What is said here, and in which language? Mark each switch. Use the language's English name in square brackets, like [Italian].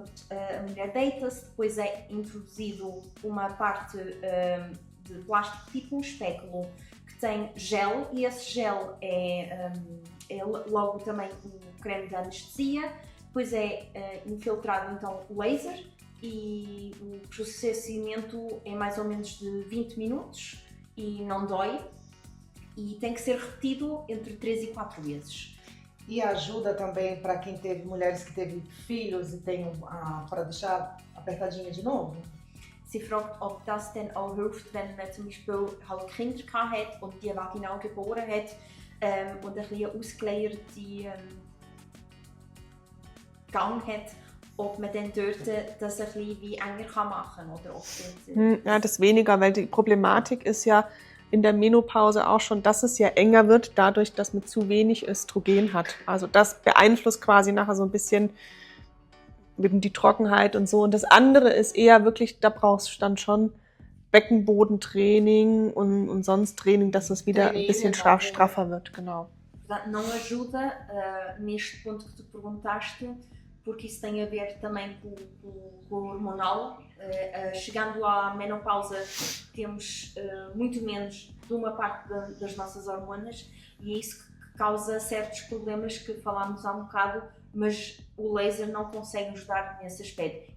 [Portuguese] A mulher deita-se, depois é introduzido uma parte de plástico tipo um espéculo que tem gel, e esse gel é logo também o creme de anestesia, depois é infiltrado então o laser, e o processamento é mais ou menos de 20 minutos e não dói, e tem que ser repetido entre 3 e 4 vezes. E ajuda também para quem teve, mulheres que teve filhos e tem para deixar apertadinha de novo? [German] Sie fragt, ob das denn auch hilft, wenn man zum Beispiel halt Kinder gehabt hat und die vaginal geboren hat und ein bisschen ausgeleierte Gang hat, ob man dann dort das ein bisschen wie enger machen kann, oder ob ja, das weniger, weil die Problematik ist ja in der Menopause auch schon, dass es ja enger wird, dadurch, dass man zu wenig Östrogen hat. Also das beeinflusst quasi nachher so ein bisschen eben die Trockenheit und so. Und das andere ist eher wirklich, da brauchst du dann schon Beckenbodentraining und sonst Training, dass es wieder ein bisschen straffer wird. Genau. [Portuguese] Não ajuda neste ponto que tu perguntaste, porque isso tem a ver também com o hormonal. Chegando à menopausa, temos muito menos de uma parte das nossas hormonas, e é isso que causa certos problemas que falámos há um bocado, mas o laser não consegue ajudar nesse aspecto.